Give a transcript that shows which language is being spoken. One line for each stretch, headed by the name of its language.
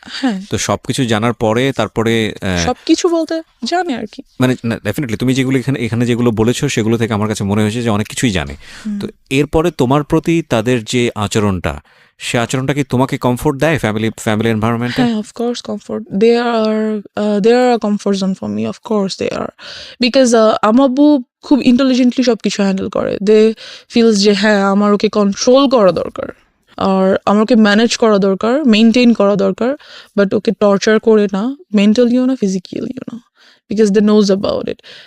Bangla: হ্যাঁ, তো সবকিছু জানার পরে তারপরে সবকিছু বলতে জানে আর কি। মানে ডেফিনেটলি তুমি যেগুলো এখানে যেগুলো বলেছো সেগুলো থেকে আমার কাছে মনে হয়েছে যে অনেক কিছুই জানে। তো এরপরে তোমার প্রতি তাদের যে আচরণটা, সে আচরণটা কি তোমাকে কমফোর্ট দেয় ফ্যামিলি এনভায়রনমেন্টে?
English: হ্যাঁ, of course comfort. They are a comfort zone for me. Of course they are.
Bangla: Because আমার আব্বু খুব ইন্টেলিজেন্টলি সবকিছু হ্যান্ডেল করে।
English: they feels
Bangla: যে হ্যাঁ আমার ওকে কন্ট্রোল করা দরকার, আর আমাকে ম্যানেজ করা দরকার, মেনটেন করা দরকার, বাট ওকে টর্চার করে না, মেন্টালিও না, ফিজিক্যালিও না,
English: Because they knows about it.